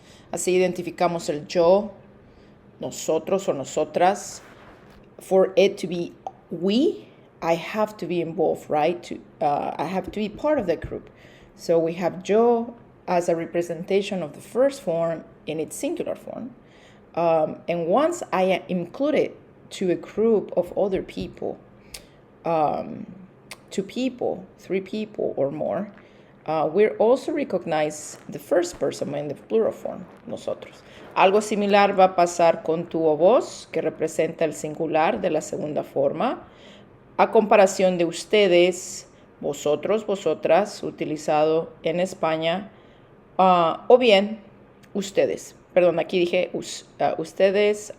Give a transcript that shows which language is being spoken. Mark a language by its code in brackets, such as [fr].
[es] Así identificamos el yo, nosotros o nosotras. [en] For it to be we, I have to be involved, right? I have to be part of the group. So we have yo as a representation of the first form in its singular form. And once I am included to a group of other people, 2 people, 3 people or more, we're also recognize the first person in the plural form, nosotros. [es] Algo similar va a pasar con tu o vos, que representa el singular de la segunda forma, a comparación de ustedes, vosotros, vosotras, utilizado en España, o bien ustedes. Perdón, aquí dije ustedes.